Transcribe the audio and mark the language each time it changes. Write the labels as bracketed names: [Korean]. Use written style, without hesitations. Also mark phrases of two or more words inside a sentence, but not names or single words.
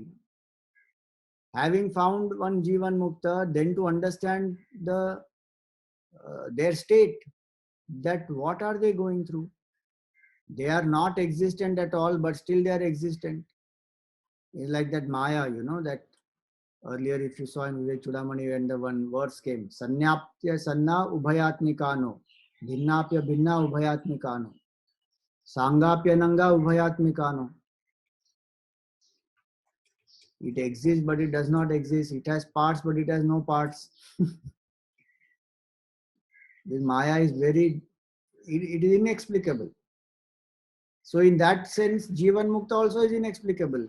[English] Having found one Jivan Mukta, then to understand their state, that what are they going through? They are not existent at all, but still they are existent. It's like that Maya, that earlier if you saw in Vivek Chudamani when the one verse came, [Sanskrit] सन्नाप्य सन्ना उभयात्मिका नो, भिन्नाप्य भिन्ना उभयात्मिका नो, साङ्गाप्य नङ्गा उभयात्मिका नो. [English] It exists, but it does not exist. It has parts, but it has no parts. This Maya is it is inexplicable. So in that sense, Jivan Mukta also is inexplicable.